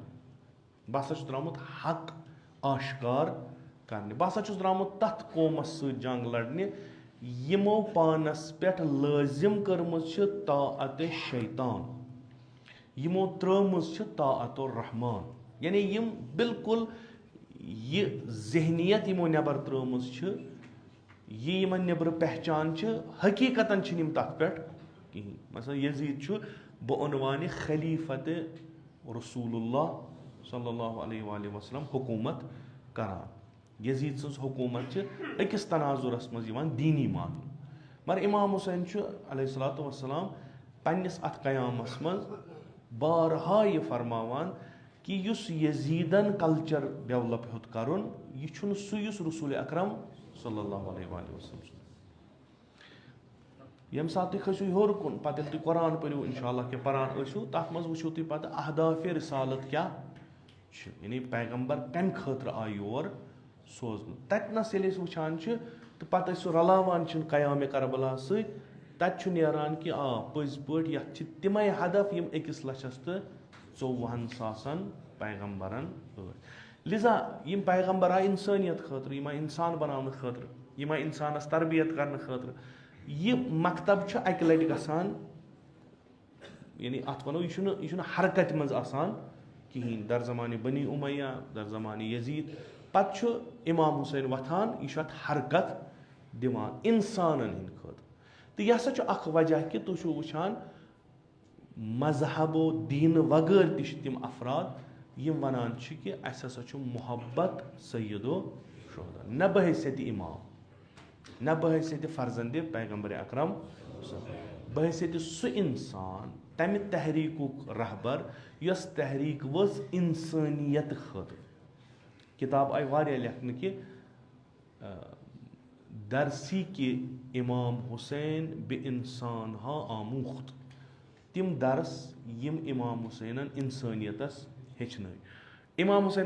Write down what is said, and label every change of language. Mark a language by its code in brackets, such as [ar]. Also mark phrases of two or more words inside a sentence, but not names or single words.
[ks] بہٕ ہسا چھُس درٛامُت حق آشکار کرنہِ بہٕ ہسا چھُس درٛامُت تتھ قومس سۭتۍ جنگ لڑنہِ یِمو پانس پٮ۪ٹھ لٲزِم کٔرمٕژ چھِ طاعتِ شیطان یِمو ترٲومٕژ چھِ طاعتُ الرحمان یعنی یِم بالکُل یہِ ذہنیت یِمو نٮ۪بر ترٲومٕژ چھِ یہِ یِمن نیٚبرٕ پہچان چھِ حقیٖقتن چھِنہٕ یِم تتھ پٮ۪ٹھ کِہینۍ مثلاً یزیٖد چھُ بعنوانہِ خلیٖفت رسول اللہ [ar] صلی اللہ علیہ وآلہ وسلم [ks] حکوٗمت کران یزیٖد سٕنٛز حکوٗمت چھِ أکِس تناظُرس منٛز یِوان دیٖنی ماننہٕ مگر امام حُسین چھُ [ar] علیہ الصلوۃ والسلام [ks] پننِس اتھ قیامس منٛز بارہا یہِ فرماوان کہِ یُس یزیٖدن [en] culture develop [ks] ہیوٚت کرُن یہِ چھُنہٕ سُہ یُس رسول اکرم [ar] صلی اللہ علیہ وآلہ وسلم [ks] چھُ ییٚمہِ ساتہٕ تُہۍ کھٔسِو ہیوٚر کُن پتہٕ ییٚلہِ تُہۍ قرآن پٔرِو [ar] انشاء اللہ [ks] کہِ پران ٲسِو تتھ منٛز وٕچھِو تُہۍ پتہٕ اہدافِ رِسالت کیاہ چھِ یعنی پیغمبر کمہِ خٲطرٕ آے یور سوزنہٕ تتنس ییٚلہِ أسۍ وٕچھان چھِ تہٕ پتہٕ أسۍ سُہ رلاوان چھِنہٕ قیامِ کربلاہس سۭتۍ تتہِ چھُ نیران کہِ پٔزۍ پٲٹھۍ یتھ چھِ تِمے ہدف یِم 1,24,000,000 پیغمبرن ٲسۍ لِذا یِم پیغمبر آیہِ انسٲنیت خٲطرٕ یِم آیہِ انسان بناونہٕ خٲطرٕ یِم آیہِ انسانس تربیت کرنہٕ خٲطرٕ یہِ مکتب چھُ اکہِ لٹہِ گژھان یعنی اتھ ونو یہِ چھُنہٕ حرکتہِ منٛز آسان کہیٖنۍ در زمانہِ بنی امیہ در زمانہِ یزیٖد پتہٕ چھُ امام حُسین وۄتھان یہِ چھُ اتھ حرکت دِوان انسانن ہٕنٛدِ خٲطرٕ تہٕ یہِ ہسا چھُ اکھ وجہ کہِ تُہۍ چھِو وٕچھان مذہبو دیٖنہٕ وغٲر تہِ چھِ تِم افراد یِم ونان چھِ کہِ اسہِ ہسا چھُ محبت سیدو شہدا نہ بحیثیتِ امام نہ بحیثیتِ فرزندِ پیغمبرِ اکرم بحیثیتِ سُہ انسان تمہِ تحریٖکُک رہبر یۄس تحریٖک ؤژھ انسٲنیت خٲطرٕ کِتاب آیہِ واریاہ لیکھنہٕ کہِ [fa] درسی کہِ امام حُسین بہِ انسان ہا آموخت [ks] تِم درس یِم امام حُسینن انسٲنیتس ہیٚچھنٲے امام حُسینس